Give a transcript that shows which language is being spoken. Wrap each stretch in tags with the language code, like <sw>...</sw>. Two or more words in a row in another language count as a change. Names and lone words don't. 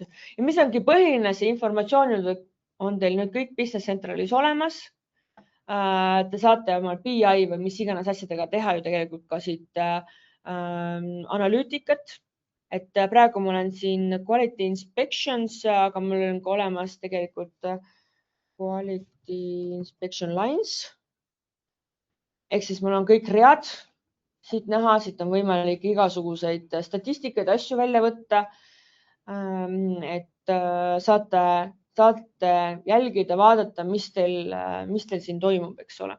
<et>Ja mis ongi põhiline, see informatsioon on teil nüüd kõik Business Centralis olemas. Te saate oma BI või mis iganes asjadega teha ju tegelikult ka siit analüütikat. Et praegu mul on siin</et> <en>quality inspections,</en> <et>aga mul on ka olemas tegelikult</et> <en>quality inspection lines.</en> <et>Ehk siis mul on kõik read siit näha, siit on võimalik igasuguseid statistikaid, asju välja võtta. Et saate jälgida, vaadata, mis teil siin toimub, eks ole.</et>